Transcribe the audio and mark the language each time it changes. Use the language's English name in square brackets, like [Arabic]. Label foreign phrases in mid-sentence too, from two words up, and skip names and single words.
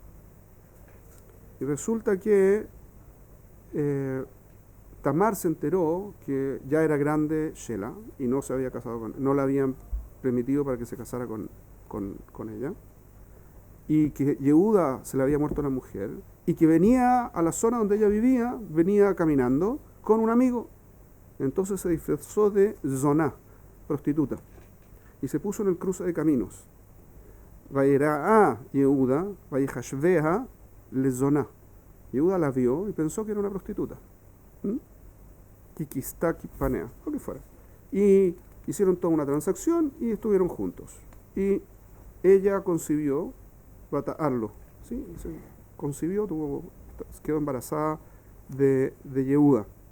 [Spanish] Y resulta que Tamar se enteró que ya era grande Shela y no se había casado no la habían permitido para que se casara con ella, y que Yehuda se le había muerto la mujer y que venía a la zona donde ella vivía, venía caminando con un amigo. Entonces se disfrazó de zoná, prostituta, y se puso en el cruce de caminos. [Hebrew] ויראה יהודה ויחשבה לזונה. [Spanish] Yehuda la vio y pensó que era una prostituta. [Hebrew] כי כסתה פניה, [Spanish] lo que fuera. Y hicieron toda una transacción y estuvieron juntos. Y ella concibió, Bata'arlo, ¿sí? Concibió, quedó embarazada de Yehuda.